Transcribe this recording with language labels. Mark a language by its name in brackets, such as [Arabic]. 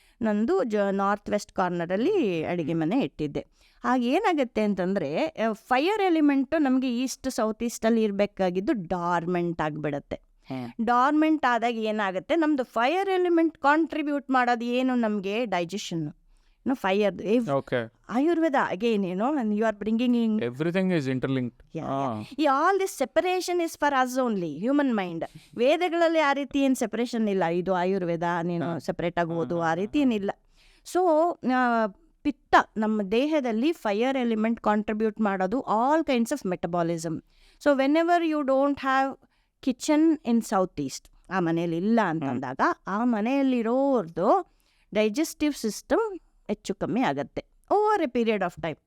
[Kannada] ನಂದು north West ಕಾರ್ನರಲ್ಲಿ ಅಡುಗೆ ಮನೆ ಇಟ್ಟಿದ್ದೆ. ಹಾಗೇನಾಗುತ್ತೆ ಅಂತಂದರೆ ಫೈರ್ ಎಲಿಮೆಂಟು ನಮಗೆ ಈಸ್ಟ್ ಸೌತ್ ಈಸ್ಟಲ್ಲಿ ಇರಬೇಕಾಗಿದ್ದು ಡಾರ್ಮೆಂಟ್ ಆಗಿಬಿಡತ್ತೆ. ಡಾರ್ಮೆಂಟ್ ಆದಾಗ ಏನಾಗುತ್ತೆ, ನಮ್ಮದು ಫೈರ್ ಎಲಿಮೆಂಟ್ ಕಾಂಟ್ರಿಬ್ಯೂಟ್ ಮಾಡೋದು ಏನು, ನಮಗೆ digestion, [English] Fire. Okay. Ayurveda again, and you are bringing in Everything is interlinked. all this separation is for us only, human mind. [Kannada] ವೇದಗಳಲ್ಲಿ ಆ ರೀತಿ ಏನು ಸೆಪರೇಷನ್ ಇಲ್ಲ. ಇದು ಆಯುರ್ವೇದ, ನೀನು ಸೆಪರೇಟ್ ಆಗಿ ಓದು, ಆ ರೀತಿ ಏನಿಲ್ಲ. ಸೊ ಪಿತ್ತ ನಮ್ಮ ದೇಹದಲ್ಲಿ ಫೈರ್ ಎಲಿಮೆಂಟ್ ಕಾಂಟ್ರಿಬ್ಯೂಟ್ ಮಾಡೋದು [English] All kinds of metabolism. So whenever you don't have kitchen in south east, [Kannada] ಆ ಮನೆಯಲ್ಲಿ ಇಲ್ಲ ಅಂತಂದಾಗ ಆ ಮನೆಯಲ್ಲಿರೋರ್ದು ಡೈಜೆಸ್ಟಿವ್ ಸಿಸ್ಟಮ್ ಹೆಚ್ಚು ಕಮ್ಮಿ ಆಗುತ್ತೆ [English] Over a period of time.